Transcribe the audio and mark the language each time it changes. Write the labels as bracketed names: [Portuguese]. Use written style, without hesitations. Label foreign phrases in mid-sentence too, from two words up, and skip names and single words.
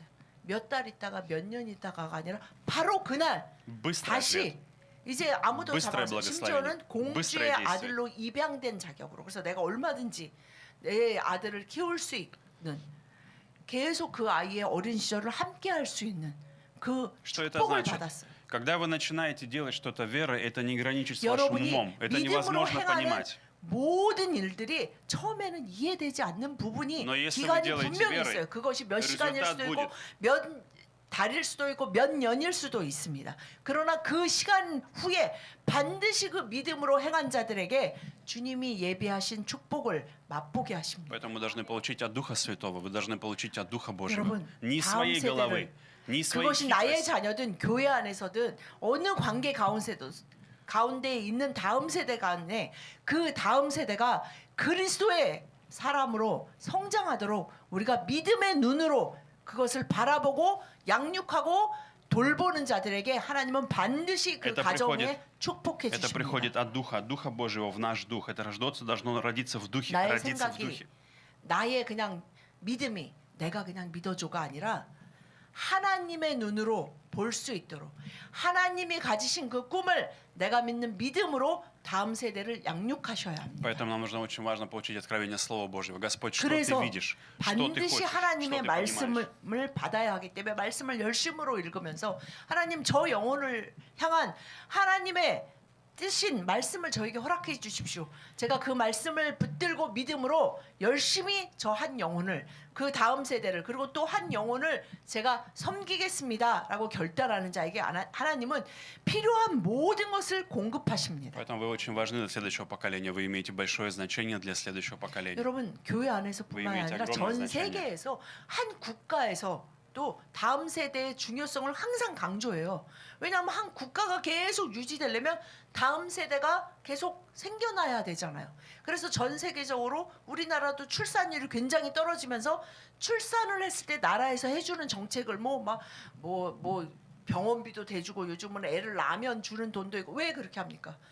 [Korean] 몇 달 있다가 몇 년 있다가가 아니라 바로 그날 [Russian] Быстрый ответ. [Korean] 다시 이제 아무도 [Russian] Быстрое [Korean] 잡아서 [Russian] благословение. [Korean] 심지어는 공주의 [Russian] Быстрое действие. [Korean] 아들로 입양된 자격으로 그래서 내가 얼마든지 내 아들을 키울 수 있는 계속 그 아이의 어린 시절을 함께 할 수 있는 그 [Russian] Что это [Korean] 축복을 [Russian] значит? [Korean] 받았어요. [Russian] Когда вы начинаете делать что-то верой, это не граничит с вашим [Korean] 여러분이 [Russian] умом. Это [Korean] 믿음으로 [Russian] невозможно [Korean] 행하는 [Russian] понимать. [Korean] 모든 일들이 처음에는 이해되지 않는 부분이 [Russian] Но если [Korean] 기간이 [Russian] вы делаете [Korean] 분명히 [Russian] верой, [Korean] 있어요. 그것이 몇 시간일 [Russian] результат [Korean] 수도 있고 [Russian] будет. [Korean] 몇 달일 수도 있고 몇 년일 수도 있습니다. 그러나 그 시간 후에 반드시 그 믿음으로 행한 자들에게 주님이 예비하신 축복을 맛보게 하십니다. [Russian] Поэтому мы должны получить от Духа Святого, вы должны получить от Духа Божьего. [Korean] 여러분, [Russian] Не [Korean] 다음 [Russian] своей головы, [Korean] 세대를 [Russian] не своей [Korean] 그것이 나의 [Russian] хитрости. [Korean] 자녀든 교회 안에서든 어느 관계 가운데에 있는 다음 세대 간에 그 다음 세대가 그리스도의 사람으로 성장하도록 우리가 믿음의 눈으로 그것을 바라보고 양육하고 돌보는 자들에게 하나님은 반드시 그 [Russian] Это [Korean] 가정에 축복해 [Russian] Это [Korean] 주십니다. [Russian] приходит от Духа Божьего в наш дух. Это должно родиться в духе, [Korean] 나의 [Russian] родиться в [Korean] 생각이 [Russian] духе. [Korean] 나의 그냥 믿음이 내가 그냥 믿어줘가 아니라 하나님의 눈으로 볼 수 있도록 하나님이 가지신 그 꿈을 내가 믿는 믿음으로 다음 세대를 양육하셔야 합니다. [Russian] Поэтому нам нужно очень важно получить откровение Слова Божьего. Господь, что ты [Korean] 그래서 [Russian] видишь, что ты [Korean] 반드시 [Russian] хочешь, что [Korean] 하나님의 [Russian] ты понимаешь. [Korean] 말씀을 받아야 하기 때문에 말씀을 열심으로 읽으면서 하나님 저 영혼을 향한 하나님의 뜻인 말씀을 저에게 허락해 주십시오. 제가 그 말씀을 붙들고 믿음으로 열심히 저 한 영혼을 그 다음 세대를 그리고 또 한 영혼을 제가 섬기겠습니다라고 결단하는 자에게 하나님은 필요한 모든 것을 공급하십니다. [Russian] Поэтому вы очень важны для следующего поколения. Вы имеете большое значение для следующего поколения. [Korean] 여러분 교회 안에서뿐만 아니라 전 세계에서 한 국가에서 또 다음 세대의 중요성을 항상 강조해요. 왜냐하면 한 국가가 계속 유지되려면 다음 세대가 계속 생겨나야 되잖아요. 그래서 전 세계적으로 우리나라도 출산율이 굉장히 떨어지면서 출산을 했을 때 나라에서 해주는 정책을 뭐 병원비도 대주고 요즘은 애를 낳으면 주는 돈도 있고 왜 그렇게 합니까?